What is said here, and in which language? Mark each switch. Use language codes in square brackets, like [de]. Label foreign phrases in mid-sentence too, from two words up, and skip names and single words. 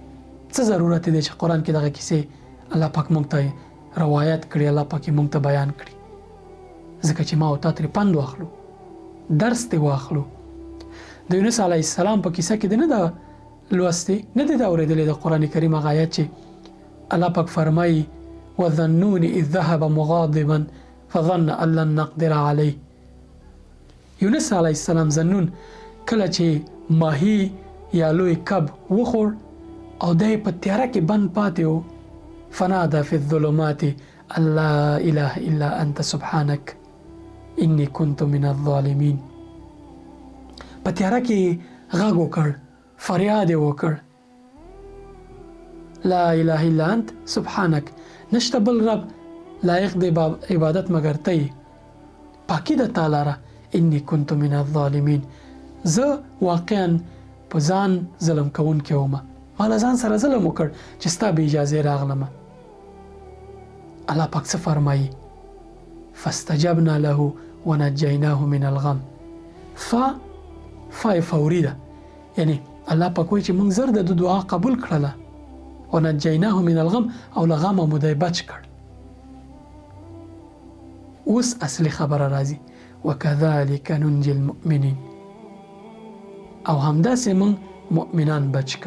[ps] څه ضرورت دی چې قرآن کې دغه کیسې الله پاک موږ ته روایت کړي، الله پاک موږ ته بیان کړي؟ ځکه چې ما او تا ترې پند واخلو، درس ترې واخلو. د یونس [ar] علیه السلام [ps] په کیسه کې د نه ده لوستې، نه دی دا اورېدلی د قرآن کریم هغه آیت چې الله پاک فرمایي [ar] وَظَنُّونِ إِذ ذَهَبَ مُغَاضِبًا فَظَنَّ أَن لَّن نَّقْدِرَ عَلَيْهِ. [ps] یونس [ar] علیه السلام [ps] ظنون کله چې ماهی یا لوی کب وخوړ او دی په تیاره کې بند پاتې و، [ar] فنادى في الظلمات أن لا إله إلا أنت سبحانك إني كنت من الظالمين. [ps] په تیاره کې غږ وکړ، فریاد وکړ، [ar] لا اله الا انت سبحانك، [ps] نشته بل رب لایق د عبادت مگر ته، پاکی د تعالی را، [ar] انی كنت من الظالمین، [ps] زه واقعا په ځان ظلم کوونکی وم، ما له ځان سره ظلم وکړ چې ستا به اجازه راغلم. الله پاک څه فرمایي؟ [ar] فاستجبنا له ونجیناه من الغم. [ps] فای فوری ده، یعنی الله پاک وایي چې موږ زر د دعا قبول کړله، [ar] ونجیناه من الغم، [ps] او له غمه مو دی بچ کړ. اوس اصلي خبره راځي، [ar] وکذلک ننجي المؤمنین، [ps] او همداسې موږ مؤمنان بچ کوو.